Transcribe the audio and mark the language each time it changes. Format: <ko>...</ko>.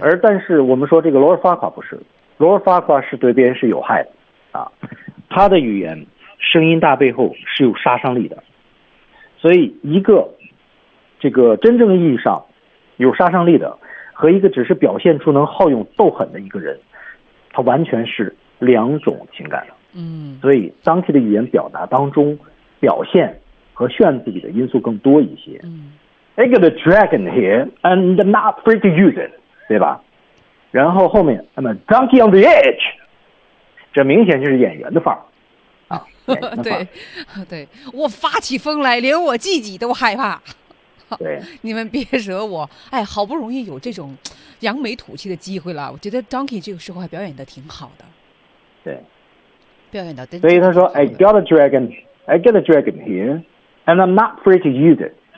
<zh>而但是我们说这个罗尔法卡不是，罗尔法卡是对别人是有害的，啊，他的语言声音大背后是有杀伤力的，所以一个这个真正意义上有杀伤力的和一个只是表现出能好勇斗狠的一个人，他完全是两种情感。嗯，所以当期的语言表达当中，表现和炫自己的因素更多一些。嗯。</zh> <en>I got a dragon here, and I'm not afraid to use it,</en> <zh>对吧？然后后面</zh> <en>I'm a donkey on the edge,</en> <zh>这明显就是演员的范儿啊！哎、对，对我发起疯来，连我自己都害怕。对，你们别惹我！哎，好不容易有这种扬眉吐气的机会了，我觉得 donkey 这个时候还表演的挺好的。对，表演的。所以他说</zh> <en>，I got a dragon, I got a dragon here, and I'm not afraid to use it.</en>